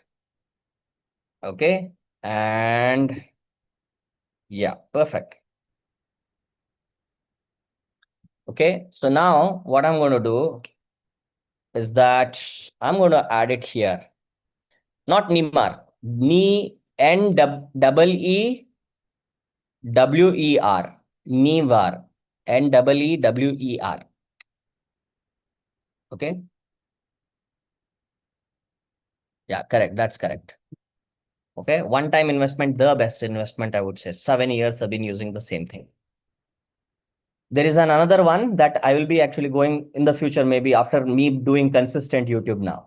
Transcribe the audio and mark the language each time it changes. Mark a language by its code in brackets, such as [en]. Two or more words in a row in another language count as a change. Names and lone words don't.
[en] Okay, and yeah, perfect. Okay, so now what I'm going to do is that I'm going to add it here. Not Neemar, N-E-W-E-R, Neevar, N-E-E-W-E-R. Okay. Yeah, correct. That's correct. Okay. One-time investment, the best investment, I would say. 7 years I've been using the same thing. There is another one that I will be actually going in the future, maybe after me doing consistent YouTube now.